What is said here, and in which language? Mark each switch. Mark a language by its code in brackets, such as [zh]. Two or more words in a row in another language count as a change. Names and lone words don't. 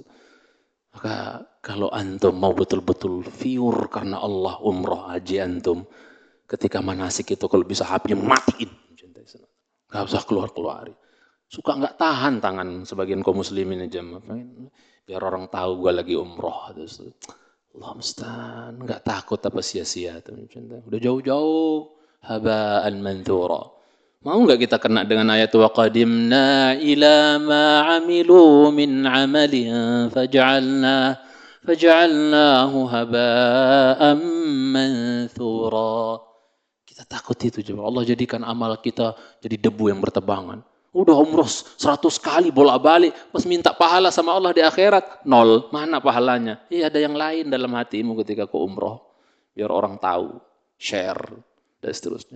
[id] Maka kalau antum mau betul-betul pure karena Allah, umroh haji antum, ketika manasik itu kalau bisa HP-nya matiin, nggak usah keluar-keluar. Suka nggak tahan tangan sebagian kaum muslimin aja, biar orang tahu gue lagi umroh. Terus [ar] الله المستعان, [id] enggak takut apa sia-sia tuh cinta. Udah jauh-jauh [ar] هباء منثورا. Mau enggak kita kena dengan ayat وقدمنا إلى ما عملوا من عمل فجعلناه هباء منثورا. [id] Kita takut itu coba. Allah jadikan amal kita jadi debu yang bertebangan. Udah umroh 100 kali bolak-balik, pas minta pahala sama Allah di akhirat, nol. Mana pahalanya? Iya, ada yang lain dalam hatimu ketika kau umroh. Biar orang tahu, share, dan seterusnya.